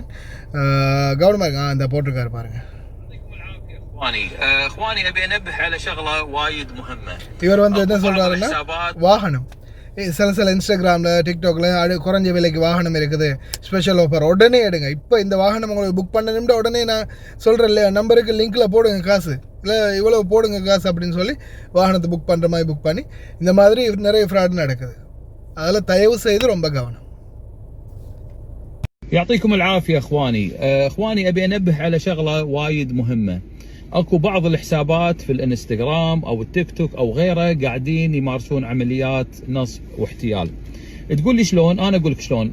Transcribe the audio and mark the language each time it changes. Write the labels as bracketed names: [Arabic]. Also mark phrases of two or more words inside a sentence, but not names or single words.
[Tamil] கவனமாக இந்த போட்டிருக்காரு பாருங்கள். இவர் வந்து என்ன சொல்கிறாருன்னா, வாகனம் சில இன்ஸ்டாகிராமில் டிக்டாக்ல குறைஞ்ச விலைக்கு வாகனம் இருக்குது, [English] special offer, [Tamil] உடனே எடுங்க. இப்போ இந்த வாகனம் உங்களுக்கு புக் பண்ணணும்னா உடனே நான் சொல்கிறேன் இல்லையா, நம்பருக்கு லிங்க்கில் போடுங்க காசு, இல்லை இவ்வளோ போடுங்க காசு அப்படின்னு சொல்லி வாகனத்தை புக் பண்ணுற மாதிரி புக் பண்ணி இந்த மாதிரி நிறைய ஃப்ராட் நடக்குது. அதில் தயவு செய்து ரொம்ப கவனம். [Arabic] يعطيكم العافية اخواني ابي انبه على شغلة وايد مهمة. اكو بعض الحسابات في الانستغرام او التيك توك او غيره قاعدين يمارسون عمليات نصب واحتيال. تقول لي شلون؟ انا اقول لك شلون.